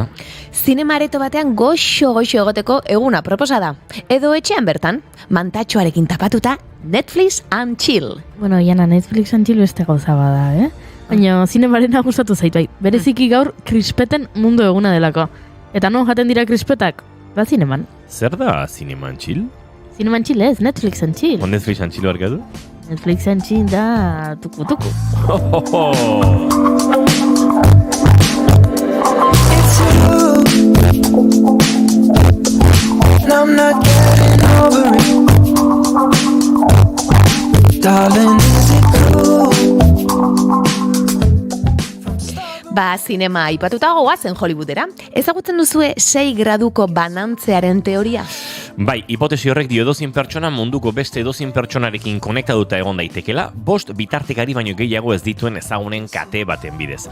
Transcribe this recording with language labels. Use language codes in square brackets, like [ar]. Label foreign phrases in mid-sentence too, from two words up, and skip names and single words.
[eu] Zinema areto batean goxo egoteko eguna proposa da. Edo etxean bertan, mantatxoarekin tapatuta, [en] Netflix and Chill. [eu] Bueno, Iana, [en] Netflix and Chill [eu] beste gauza bada, Baina zinemarena gustatu zaitu, bereziki gaur krispeten mundu eguna delako. Eta non jaten dira krispetak? Ba zineman. Zer da [en] Cinema and Chill? Cinema and Chill [eu] ez, [en] Netflix and Chill. Netflix and Chill barkatu? Netflix and Chill [eu] da tuku. [en] It's you, and I'm not getting over it. Darling, is it true? [eu] Ba, zinema aipatuta goazen Hollywoodera. Ezagutzen duzue 6 graduko banantzearen teoria? Bai, hipotesi horrek dio edozein pertsona munduko beste edozein pertsonarekin konektatuta egon daitekela, 5 bitartekari baino gehiago ez dituen ezagunen kate baten bidez.